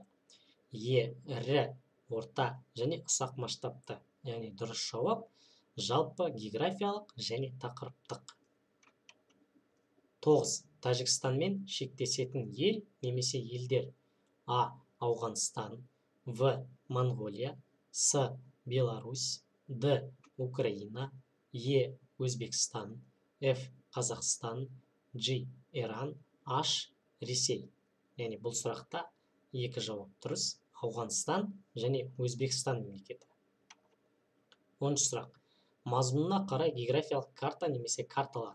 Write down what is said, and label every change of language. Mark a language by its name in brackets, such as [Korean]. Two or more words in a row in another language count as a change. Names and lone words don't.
[Kazakh] Е. Ірі орта және ұсақ масштабты. Яғни дұрыс жауап жалпы географиялық және тақырыптық. 9. Тәжікстанмен шектесетін ел немесе елдер. А. Ауғанстан. В. Монғолия. С. Беларусь. Д. Украина. Е. Өзбекстан. Ф. Қазақстан. G. Иран. H. Ресей. Яғни бұл сұрақта екі жауап дұрыс. Ауғанстан және Өзбекстан мемлекеті. 10-шы сұрақ. Мазмұнына қарай географиялық карта немесе карталар.